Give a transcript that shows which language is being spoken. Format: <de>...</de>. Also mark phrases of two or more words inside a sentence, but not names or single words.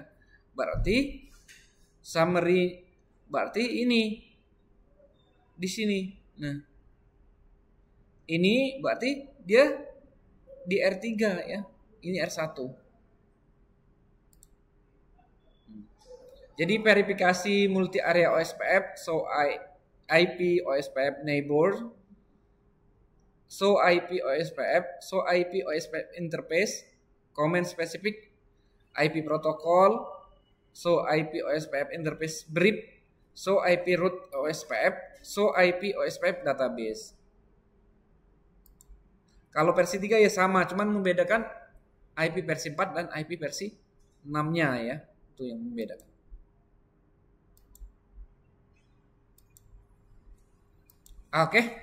<id>Berarti summary ini di sini. Nah, ini berarti dia di R3, ya. Ini R1. Jadi verifikasi</id> <en>multi area OSPF, so IP OSPF neighbor, so IP OSPF, so IP OSPF interface, comment specific, IP protocol, so IP OSPF interface brief, so IP root OSPF, so IP OSPF database.</en> <id>Kalau versi 3 ya sama, cuman membedakan IP versi 4 dan IP versi 6-nya, ya. Itu yang membedakan. Oke.</id>